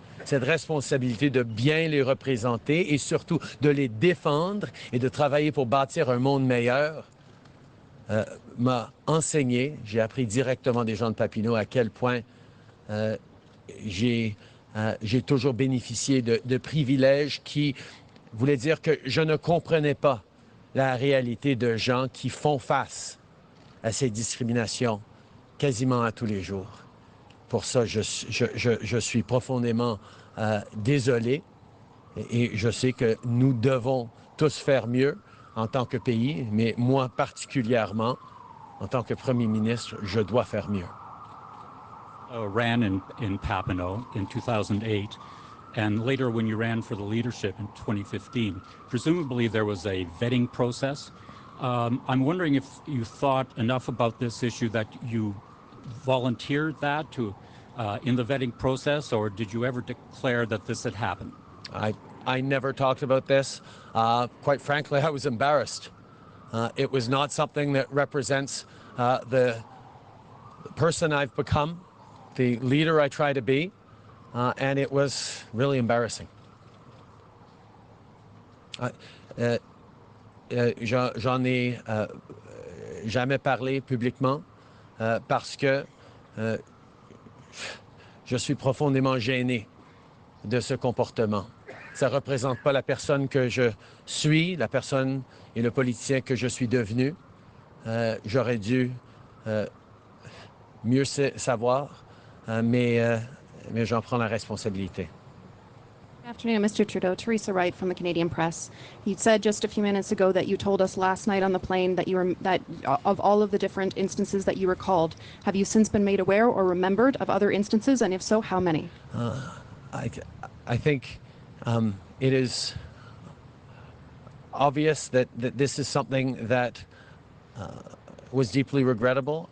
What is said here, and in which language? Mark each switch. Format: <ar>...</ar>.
<fr>Cette responsabilité de bien les représenter et surtout de les défendre et de travailler pour bâtir un monde meilleur m'a enseigné, j'ai appris directement des gens de Papineau à quel point j'ai toujours bénéficié de privilèges qui voulaient dire que je ne comprenais pas la réalité de gens qui font face à ces discriminations quasiment à tous les jours. Pour ça, je suis profondément désolé et je sais que nous devons tous faire mieux en tant que pays, mais moi particulièrement, en tant que Premier ministre, je dois faire mieux.</fr> <en>Ran in Papineau in 2008, and later when you ran for the leadership in 2015, presumably there was a vetting process. I'm wondering if you thought enough about this issue that you volunteered that to in the vetting process, or did you ever declare that this had happened? I never talked about this. Quite frankly, I was embarrassed. It was not something that represents the person I've become, the leader I try to be, and it was really embarrassing.</en> <fr>J'en ai jamais parlé publiquement parce que je suis profondément gêné de ce comportement. Ça ne représente pas la personne que je suis, la personne et le politicien que je suis devenu. J'aurais dû mieux savoir, mais j'en prends la responsabilité.</fr> <en>Good afternoon, Mr. Trudeau. Teresa Wright from the Canadian Press. You said just a few minutes ago that you told us last night on the plane that that of all of the different instances that you recalled, have you since been made aware or remembered of other instances, and if so, how many? I think it is obvious that this is something that was deeply regrettable.</en>